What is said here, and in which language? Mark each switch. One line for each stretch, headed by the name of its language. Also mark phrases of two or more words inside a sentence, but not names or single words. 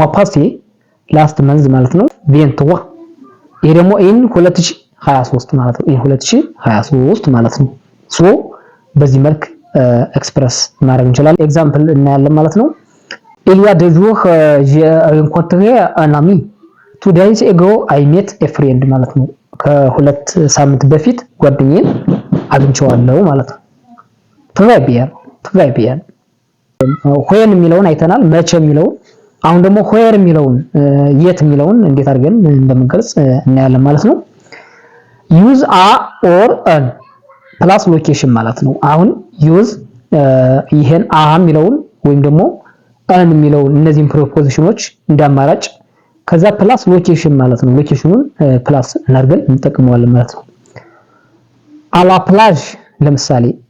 Amharic: ፓሴ
English: last month
Amharic: ማለት ነው። ቬንትዋ ይሄ ደግሞ
English: in 2023
Amharic: ማለት ነው።
English: in 2023
Amharic: ማለት ነው። ሶ በዚህ መልክ ኤክስፕረስ ማድረግ እንችላለን። ኤግዛምፕል እናያለን ማለት ነው።
French: il y a deux jours rencontré un ami
English: 2 days ago I met a friend
Amharic: ማለት ነው። ከሁለት ሳምንት በፊት ጓደኛዬን አግኝቼዋለሁ ማለት ነው።
French: très bien
Amharic: ሆየን የሚለውን አይተናል። መቼ የሚለውን አሁን ደግሞ ሆየር የሚለውን የት የሚለውን እንዴት አድርገን እንደምንገልጽ እናያለን ማለት ነው።
English: use a or an plus location
Amharic: ማለት ነው። አሁን ዩዝ ይሄን a የሚለውን ወይም ደግሞ an የሚለውን እነዚህን ፕሪፖዚሽኖች እንዳማራጭ ከዛ
English: plus location
Amharic: ማለት ነው። ሎኬሽኑን ፕላስ እናድርገን እንጠቀመዋለን ማለት ነው።
French: à la plage
Amharic: ለምሳሌ